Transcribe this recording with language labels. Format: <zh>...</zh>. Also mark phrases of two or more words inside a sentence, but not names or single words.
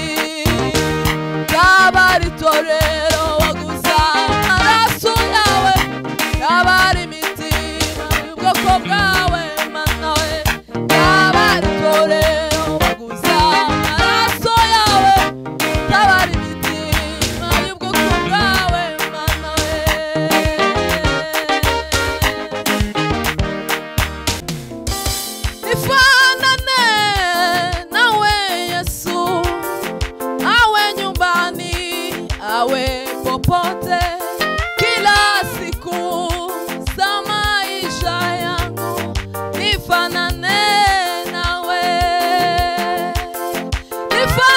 <rw>ryaba ari itorero waguza amaraso yawe ryaba ari imitima y'ubwoko bwawe mana we ryaba ari itorero waguza amaraso yawe ryaba ari imitima y'ubwoko bwawe mana we</rw> <sw>nifanane nawe Yesu awe nyumbani awe popote kila siku za maisha yangu nifanane nawe</sw>